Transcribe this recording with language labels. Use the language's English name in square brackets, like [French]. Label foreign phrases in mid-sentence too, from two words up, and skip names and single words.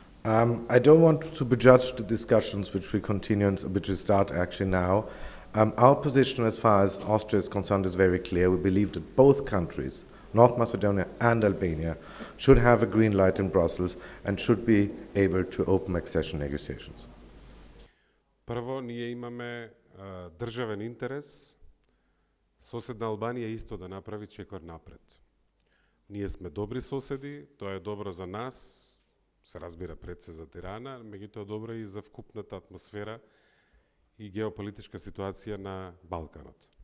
[English] I don't want to prejudge the discussions which we continue and which we start actually now. Our position as far as Austria is concerned is very clear. We believe that both countries, North Macedonia and Albania, should have a green light in Brussels and should be able to open accession negotiations. [Macedonian] Прво, ние имаме државен интерес соседна Албанија исто да направи чекор напред. Ние сме добри соседи, тоа е добро за нас, се разбира пред се за Тирана, меѓутоа добро и за вкупната атмосфера и геополитичка ситуација на Балканот.